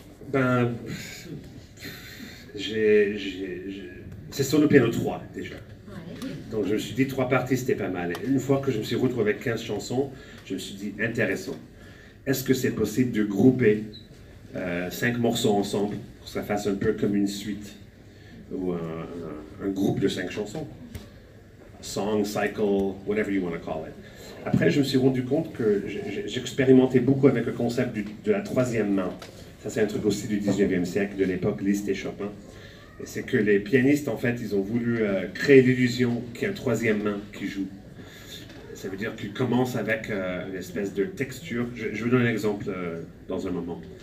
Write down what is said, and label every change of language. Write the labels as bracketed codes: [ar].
[fr] Ben, c'est sur le piano 3, déjà. Ouais. Donc, je me suis dit, 3 parties, c'était pas mal. Et une fois que je me suis retrouvé avec 15 chansons, je me suis dit, intéressant. Est-ce que c'est possible de grouper 5 morceaux ensemble pour que ça fasse un peu comme une suite ou un groupe de 5 chansons? [en] Song, cycle, whatever you want to call it. [fr] Après, je me suis rendu compte que j'expérimentais beaucoup avec le concept de la 3e main. Ça, c'est un truc aussi du 19e siècle, de l'époque Liszt et Chopin. Et c'est que les pianistes, en fait, ils ont voulu créer l'illusion qu'il y a une 3e main qui joue. Ça veut dire qu'ils commencent avec une espèce de texture. Je vous donne un exemple dans un moment.